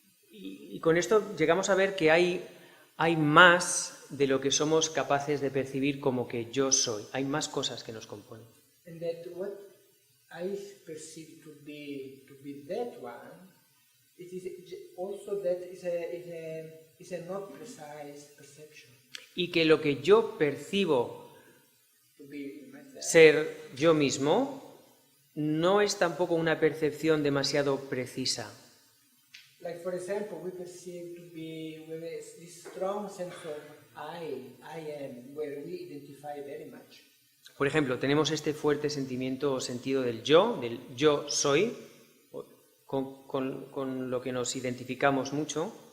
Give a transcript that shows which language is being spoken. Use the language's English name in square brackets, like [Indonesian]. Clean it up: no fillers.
[Spanish] y con esto llegamos a ver que hay más de lo que somos capaces de percibir como que yo soy. Hay más cosas que nos componen. [English] And that what I perceive to be that one, it is also that is a not precise perception. [Spanish] Y que lo que yo percibo [English] To be myself. [Spanish] ser yo mismo no es tampoco una percepción demasiado precisa. [English] Like for example, we perceive to be with this strong sense of I am, where we identify very much. [Spanish] Por ejemplo, tenemos este fuerte sentimiento o sentido del yo soy, con lo que nos identificamos mucho,